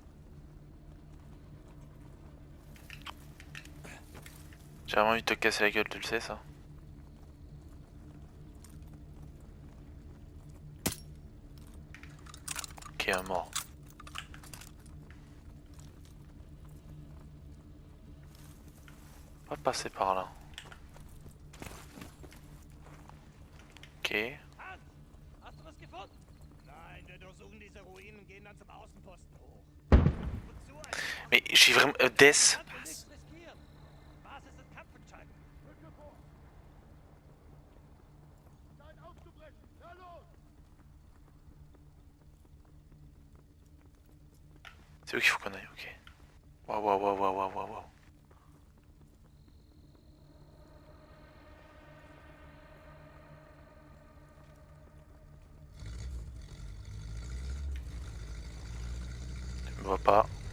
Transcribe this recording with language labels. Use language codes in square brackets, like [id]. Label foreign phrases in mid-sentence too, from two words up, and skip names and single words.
[fr] J'ai vraiment envie de te casser la gueule, tu le sais ça? Ok, un mort. Pas passer par là. Ok. [de] Hast du was gefunden? Nein, wir durchsuchen diese Ruinen und gehen dann zum Außenposten hoch. Wozu eigentlich? [fr] Mais j'ai vraiment... Des... [de] Nichts riskieren. Basis ist Kampfentscheidung. [fr] C'est où qu'il faut qu'on aille, ok. Waouh, waouh, waouh, waouh, waouh, waouh. Je me vois pas.